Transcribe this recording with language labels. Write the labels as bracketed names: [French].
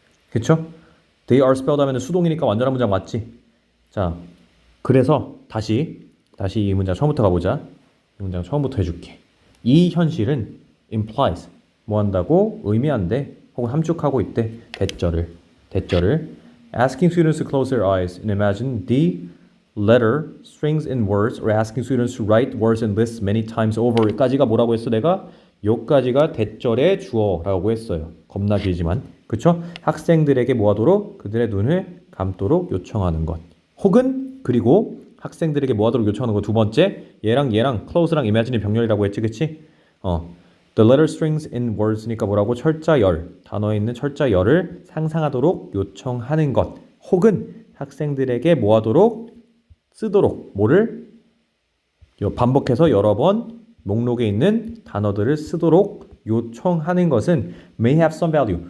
[Korean] 그쵸? [English] They are spelled [Korean] 하면 수동이니까 완전한 문장 맞지? 자, 그래서 다시 이 문장 처음부터 가보자. 이 문장 처음부터 해줄게. 이 현실은 implies 뭐 한다고? 의미한대 혹은 함축하고 있대. 대절을 [English] asking students to close their eyes and imagine the letter strings in words or asking students to write words and lists many times over [Korean] 까지가 뭐라고 했어 내가? 요까지가 대절의 주어라고 했어요. 겁나 길지만 그쵸? 학생들에게 뭐하도록? 그들의 눈을 감도록 요청하는 것 혹은 그리고 학생들에게 뭐하도록 요청하는 것 두 번째 얘랑 close랑 imagine이 병렬이라고 했지 그치? [English] The letter strings in words [Korean] 니까 뭐라고? 철자열 단어에 있는 철자열을 상상하도록 요청하는 것 혹은 학생들에게 뭐하도록? 쓰도록 뭐를? 반복해서 여러 번 목록에 있는 단어들을 쓰도록 요청하는 것은 [English] may have some value.